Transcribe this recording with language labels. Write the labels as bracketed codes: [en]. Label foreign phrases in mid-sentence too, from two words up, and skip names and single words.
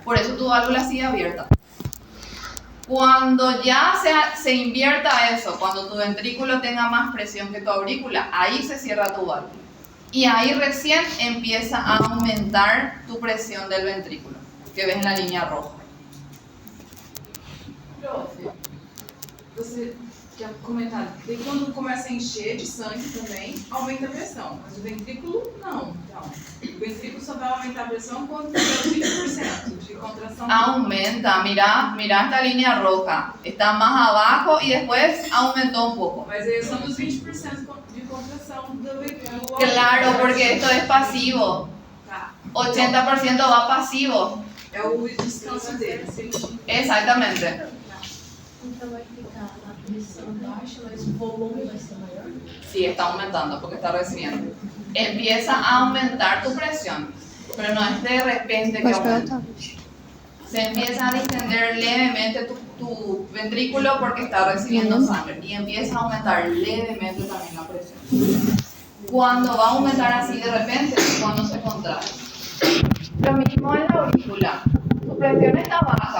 [es] Por eso tu válvula sigue abierta. Cuando ya se invierta eso, cuando tu ventrículo tenga más presión que tu aurícula, ahí se cierra tu válvula. Y ahí recién empieza a aumentar tu presión del ventrículo, que ves en la línea roja. [pt] Prof, você já comentaram, e quando começa a encher de sangue também, aumenta a pressão, mas o ventrículo não. Então, o ventrículo só vai aumentar a pressão quando tiver 20% de contração. Aumenta, [es] mira esta línea roja, está más abajo y después aumentó un poco. [pt] Mas aí são dos 20% de contração do ventrículo. [es] Claro, porque esto es pasivo. [pt] Tá. [es] 80% va pasivo. [pt] É o descanso dele. [es] Exactamente. [pt] Então vai ficar a pressão baixa, mas o volume vai ser maior? [es] Sí, está aumentando porque está recibiendo. Empieza a aumentar tu presión, pero no es de repente que [pt] Pode [es] aumenta. [pt] perguntar. [es] Se empieza a distender levemente tu ventrículo porque está recibiendo sangre y empieza a aumentar levemente también la presión. Cuando va a aumentar así de repente es cuando se contrae. Lo mismo en la aurícula. Tu presión está baja.